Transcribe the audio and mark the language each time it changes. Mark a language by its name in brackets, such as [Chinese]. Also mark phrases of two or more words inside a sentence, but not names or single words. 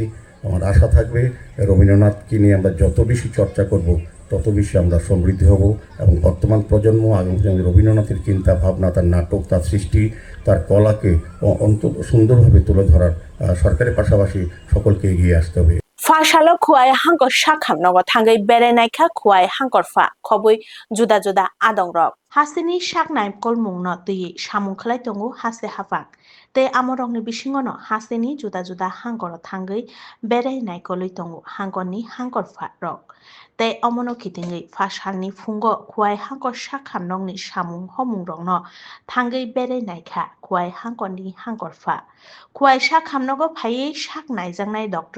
[Bangla] আমার আশা থাকবে রবীন্দ্রনাথকে নিয়ে আমরা যত বেশি চর্চা করব তত বেশি আমরা সমৃদ্ধ হব এবং বর্তমান প্রজন্ম আগামী রবীন্দ্রনাথের চিন্তা ভাবনা, তার নাটক, তার সৃষ্টি, তার কলাকে অন্তত সুন্দরভাবে তুলে ধরার সরকারের পাশাপাশি সকলকে এগিয়ে আসতে হবে। [Kok Borok] Fashalo Kuai Hankor Shakam Nogo Tangai Berenaika Kuai Hankorfa Khoboi Juda Juda Adongrok Hasini Shaknai Kolmungno Tui Shamung Khlai Tongu Hase Hafak Te Amorongni Bishingono Hasini Juda Juda Hankor Tangai Berenai Koloi Tongu Hangoni Hankorfa Rok Te Omono Kitingi Fashalni Fungo Kuai Hankor Shakam Nongni Shamung Homung Rongno Tangai Berenaika Kuai Hankoni Hankorfa Kuai Shakam Nogo Pai Shaknai Jangnai Dr.